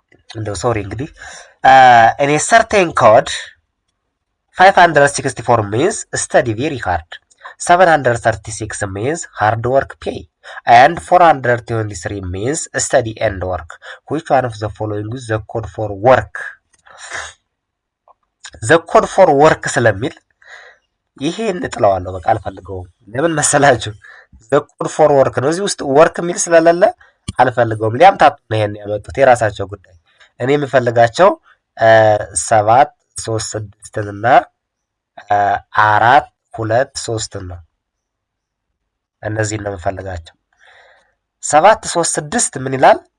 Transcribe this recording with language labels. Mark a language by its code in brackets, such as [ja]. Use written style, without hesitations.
[am] እንደው ሶሪ እንግዲህ [en] in a certain code 564 means study very hard, 736 means hard work pay, and 423 means study and work. Which one of the following is the code for work? the code for work [am] ስለሚል ይሄን እጥለዋለሁ። በቃ አልፈልገውም። ለምን መሰላችሁ? [en] the code for work [am] ነው። እዚህ ውስጥ work የሚል ስለሌለ አልፈልገውም። ሊያምታቱ ነው ይሄን ያመጡት፣ የራሳቸው ጉዳይ። እኔ የምፈልጋቸው 7 3 6 እና 4 2 3 ነው። እነዚህን ነው የምፈልጋቸው። 7 3 6 ምን ይላል?